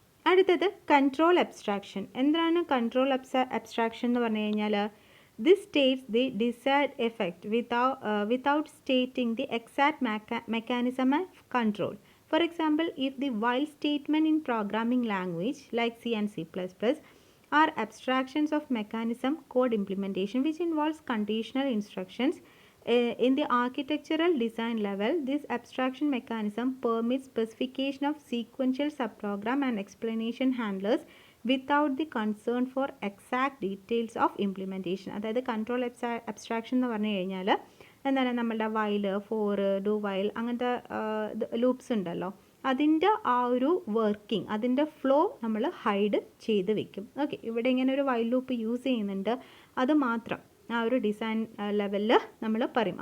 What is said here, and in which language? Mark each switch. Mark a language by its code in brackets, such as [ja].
[ml] അടുത്തത് control abstraction. എന്താണ് control abstraction എന്ന് പറഞ്ഞു കഴിഞ്ഞാൽ? [en] This states the desired effect without stating the exact mechanism of control. For example, if the while statement in programming language like C and C++ are abstractions of mechanism code implementation which involves conditional instructions, in the architectural design level, this abstraction mechanism permits specification of sequential subprogram and explanation handlers without the concern for exact details of implementation. [ml] അതായത് control abstraction എന്ന് പറഞ്ഞു കഴിഞ്ഞാൽ എന്താണ്? നമ്മളുടെ while, four, do while, അങ്ങനത്തെ loops ഉണ്ടല്ലോ, അതിൻ്റെ ആ ഒരു വർക്കിംഗ്, അതിൻ്റെ ഫ്ലോ നമ്മൾ ഹൈഡ് ചെയ്ത് വെക്കും. ഓക്കെ, ഇവിടെ ഇങ്ങനെ ഒരു വൈൽ ലൂപ്പ് യൂസ് ചെയ്യുന്നുണ്ട്, അത് മാത്രം ആ ഒരു ഡിസൈൻ ലെവലിൽ നമ്മൾ പറയും.